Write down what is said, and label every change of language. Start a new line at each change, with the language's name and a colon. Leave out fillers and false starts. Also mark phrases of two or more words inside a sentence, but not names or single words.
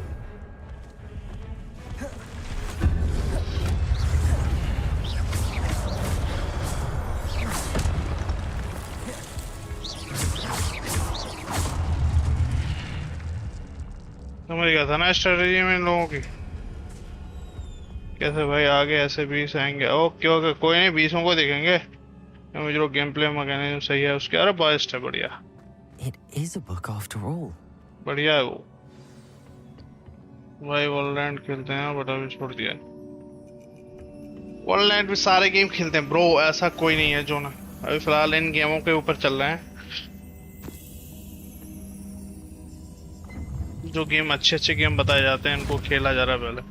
Hindi: समझ गया था ना स्ट्रेटेजी में इन लोगों की। कैसे भाई आगे ऐसे 20 आएंगे? ओके ओके कोई नहीं, 20 को देखेंगे। मुझे जो
English: game play mechanism
Hindi: सही है उसके। अरे बेस्ट है, बढ़िया।
English: It is a book after all.
Hindi: बढ़िया है वो। भाई वॉलरेंट खेलते हैं बट अभी छोड़ दिया। वॉलरेंट में सारे गेम खेलते हैं ब्रो, ऐसा कोई नहीं है जो ना। अभी फिलहाल इन गेमों के ऊपर चल रहे हैं। जो गेम अच्छे गेम बताए जाते हैं इनको खेला जा रहा है पहले।